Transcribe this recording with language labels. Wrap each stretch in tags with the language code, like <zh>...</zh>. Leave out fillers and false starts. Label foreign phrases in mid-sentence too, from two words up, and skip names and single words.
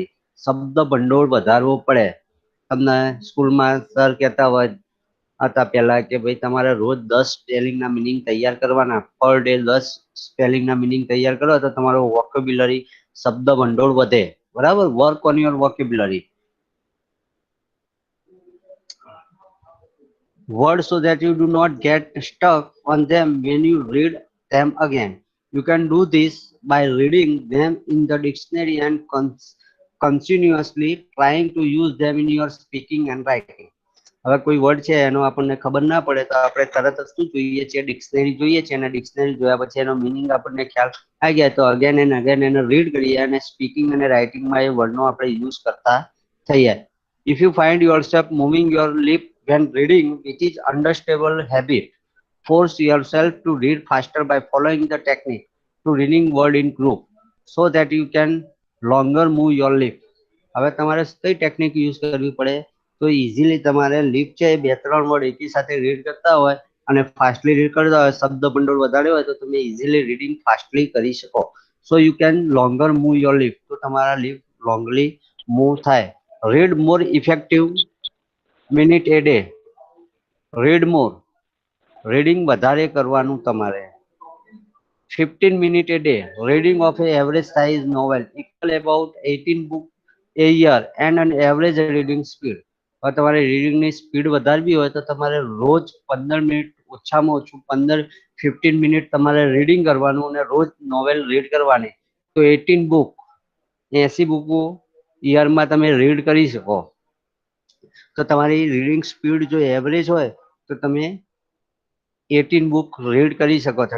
<gu>શબ્દ ભંડોળ વધારવો પડે. તમને સ્કૂલમાં સર કહેતા હોય હતા પહેલા કે ભાઈ તમારે રોજ 10 સ્પેલિંગના મિનિંગ તૈયાર કરવાના,</gu> <en>per day</en> <gu>10 સ્પેલિંગના મિનિંગ તૈયાર કરો તો તમારો વોકેબ્યુલરી શબ્દ ભંડોળ વધે, બરાબર.</gu> <en>Work on your vocabulary. Words so that you do not get stuck on them when you read them again. You can do this by reading them in the dictionary and continuously trying to use them in your speaking and writing.</en> <gu>હવે કોઈ વર્ડ છે એનો આપણને ખબર ના પડે તો આપણે તરત જ શું જોઈએ છે, ડિક્શનરી જોઈએ છે, અને ડિક્શનરી જોયા પછી એનો મિનિંગ આપણને ખ્યાલ આવી ગયા તો</gu> <en>again and again</en> <gu>એને રીડ કરીએ અને સ્પીકિંગ અને રાઇટિંગમાં એ વર્ડનો આપણે યુઝ કરતા થઈએ.</gu> <en>If you find yourself moving your lip when reading, which is understandable habit, force yourself to read faster by following the technique to reading word in group so that you can longer move your lip.</en> <gu>હવે તમારે કઈ ટેકનિક યુઝ કરવી પડે તો ઇઝીલી તમારે લિપ છે 2-3 વર્ડ એકી સાથે રીડ કરતા હોય અને</gu> <en>fastly read</en> <gu>કરતા હોય, શબ્દ ભંડોળ વધારે હોય તો તમે</gu> <en>easily reading fastly</en> <gu>કરી શકો.</gu> <en>so you can longer move your lip, તો તમારા લિપ લોંગલી મૂવ થાય. Read more effective minute a day. Read more,</en> <gu>રીડિંગ વધારે કરવાનું તમારે.</gu> <en>15 minutes a day. Reading of an average size novel equal about 18 books a year and an average reading speed.</en> <gu>હવે તમારે રીડિંગની સ્પીડ વધારવી હોય તો તમારે રોજ 15 મિનિટ ઓછામાં ઓછું 15-15 મિનિટ તમારે રીડિંગ કરવાનું અને રોજ</gu> <en>novel read</en> <gu>કરવાની, તો 18 બુક 80 બુકો યરમાં તમે રીડ કરી શકો. તો તમારી</gu> <en>reading speed</en> <gu>જો એવરેજ હોય તો તમે 18</gu> <en>book read</en> <gu>કરી શકો છો.</gu>